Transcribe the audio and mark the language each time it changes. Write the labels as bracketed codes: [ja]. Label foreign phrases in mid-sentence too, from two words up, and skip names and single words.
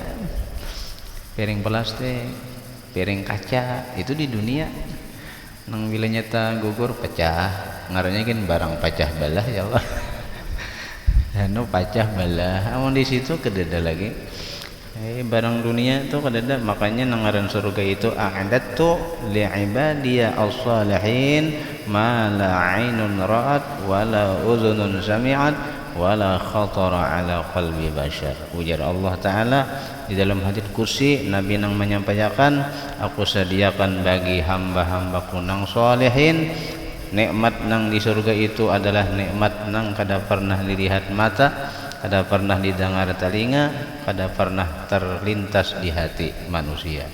[bjn] Piring plastik, piring kaca itu di dunia nang bila nyata gugur pecah, ngarannya kan barang pecah belah ya Allah. Anu pecah belah, amun di situ kada ada lagi. Barang dunia tuh kadada, makanya nangaran surga itu [ar] أعددت لعبادي الصالحين ما لا عين رأت ولا أذن سمعت ولا خطر على قلب بشر. [bjn] Ujar Allah Ta'ala di dalam hadits kursi, Nabi nang menyampaikan, aku sediakan bagi hamba-hambaku nang salihin nikmat nang di surga itu adalah nikmat nang kada pernah dilihat mata, kada pernah didengar telinga, kada pernah terlintas di hati manusia.